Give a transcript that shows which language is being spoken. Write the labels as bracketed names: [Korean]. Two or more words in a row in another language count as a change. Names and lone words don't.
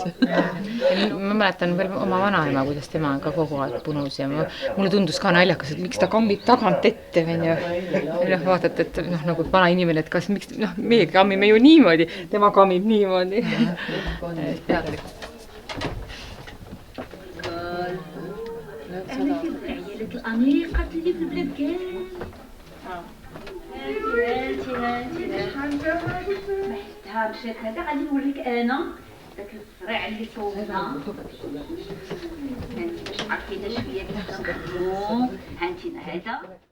[Estonian] Ma mäletan veel oma vanaema, kuidas tema ka kogu aeg punus ja mulle tundus ka naljakas, et miks ta kambib tagant ette. Vaatad, et nagu vana inimene, et kas miks, meie kammime ju niimoodi, tema kammib niimoodi. Peadlik. [Arabic] الأنيقة اللي في البلاد كاع مشات هذا غادي نوريك انا داك الصريع اللي صوبنا هانتي باش عرفتينا شويه كيفاش نخدمو هانتينا هذا